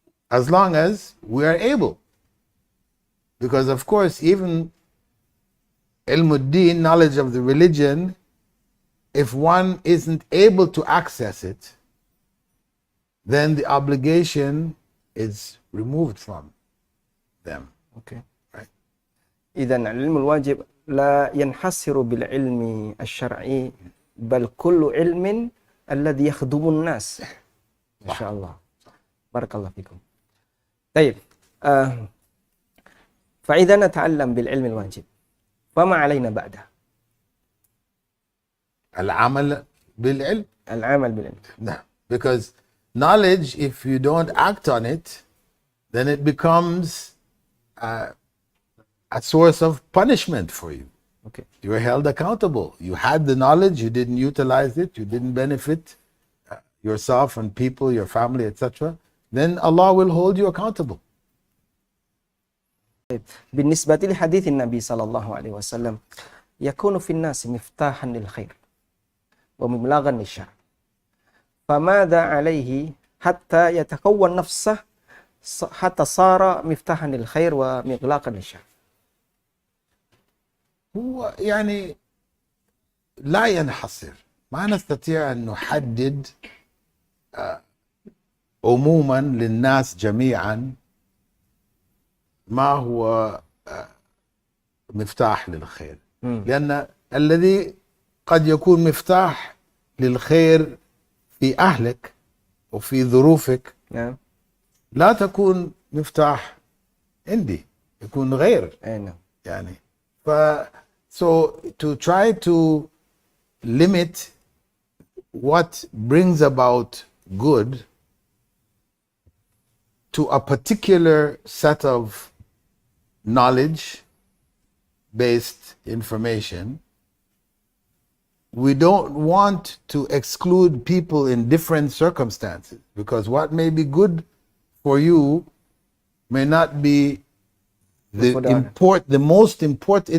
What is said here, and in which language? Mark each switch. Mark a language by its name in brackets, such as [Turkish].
[English] As long as we are able. Because of course, even ilmuddin, knowledge of the religion, if one isn't able to access it, then the obligation is removed from them. Okay. Right. [Arabic] إذن العلم الواجب لا ينحصر بالعلم الشرعي بل كل علم الذي يخدم الناس. ما شاء الله. بارك الله فيكم. طيب. فإذا نتعلم بالعلم الواجب فما علينا بعده؟ العمل بالعلم. العمل بالعلم. [English] No. Because knowledge, if you don't act on it, then it becomes a source of punishment for you. Okay. You are held accountable. You had the knowledge, you didn't utilize it, you didn't benefit yourself and people, your family, etc. Then Allah will hold you accountable. [Arabic] بالنسبة لحديث النبي صلى الله عليه وسلم يكون في الناس مفتاحا للخير ومبلغا للشر فماذا عليه حتى يتكون نفسه حتى صار مفتاحا للخير ومغلاقا للشر؟ هو يعني لا ينحصر، ما نستطيع أن نحدد عموما للناس جميعا ما هو مفتاح للخير. لأن الذي قد يكون مفتاح للخير في أهلك وفي ظروفك لا تكون مفتاح عندي، يكون غير. يعني [English] so to try to limit what brings about good to a particular set of knowledge based information, we don't want to exclude people in different circumstances, because what may be good for you may not be the most important.